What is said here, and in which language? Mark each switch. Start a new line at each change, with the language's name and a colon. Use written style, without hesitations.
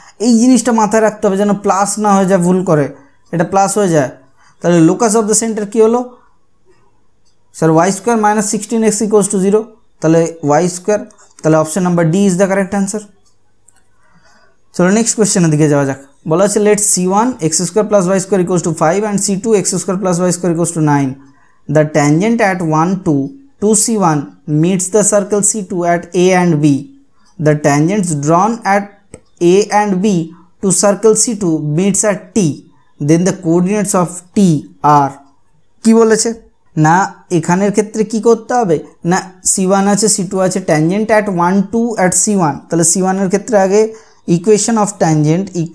Bangla: এই জিনিসটা মাথায় রাখতে হবে যেন প্লাস না হয়ে যায়, ভুল করে এটা প্লাস হয়ে যায়। তাহলে লোকাস অফ দ্য সেন্টার কী হলো sir? Y square minus 16x equals to 0, তাহলে ওয়াই স্কোয়ার, তাহলে
English: Option number D is the correct answer.
Bangla: চলো নেক্সট কোয়েশ্চেনের দিকে যাওয়া যাক।
English: বলা আছে let c1 x² + y² = 5 and c2 x² + y² = 9. The tangent at 1 to c1 meets the circle c2 at a and b. The tangents drawn at a and b to circle c2 meets at t. Then the coordinates of t are
Bangla: কি বলেছে না এখানের ক্ষেত্রে কি করতে হবে না c1 আছে c2 আছে tangent at 1 2 at c1 তাহলে c1 এর ক্ষেত্রে আগে equation of tangent